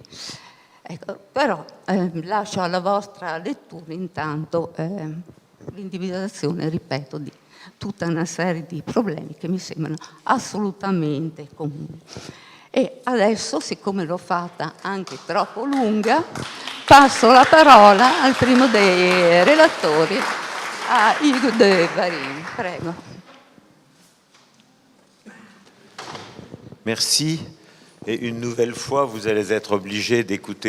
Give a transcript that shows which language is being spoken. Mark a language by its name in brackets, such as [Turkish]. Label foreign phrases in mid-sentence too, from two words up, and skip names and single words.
[Italian] Ecco, però lascio alla vostra lettura intanto l'individuazione, ripeto, di tutta una serie di problemi che mi sembrano assolutamente comuni. E adesso, siccome l'ho fatta anche troppo lunga, passo la parola al primo dei relatori, a Hugues de Varine. Prego. [French] Merci. Et une nouvelle fois, vous allez être obligé d'écouter